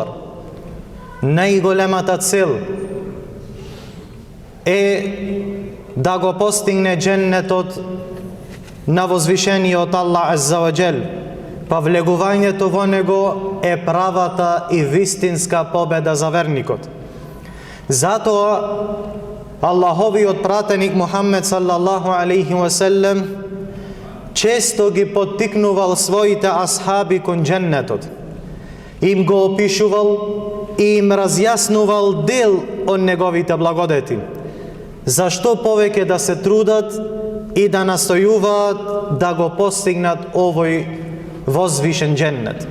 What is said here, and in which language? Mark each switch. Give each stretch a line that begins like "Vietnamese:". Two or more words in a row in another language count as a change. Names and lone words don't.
Macedonian: Најголемата цел е да го постигне дженнетот на возвишениот Аллах
Arabic: عز وجل,
Macedonian: па влегувањето во него е правата и вистинска победа за верникот. Затоа Аллаховиот пратеник Мухаммед
Arabic: صلى الله عليه وسلم
Macedonian: често ги поттикнувал своите асхаби кон дженнетот. Им го опишувал и им разјаснувал дел од неговите благодети. Зашто повеќе да се трудат и да настојуваат да го постигнат овој возвишен дженнет.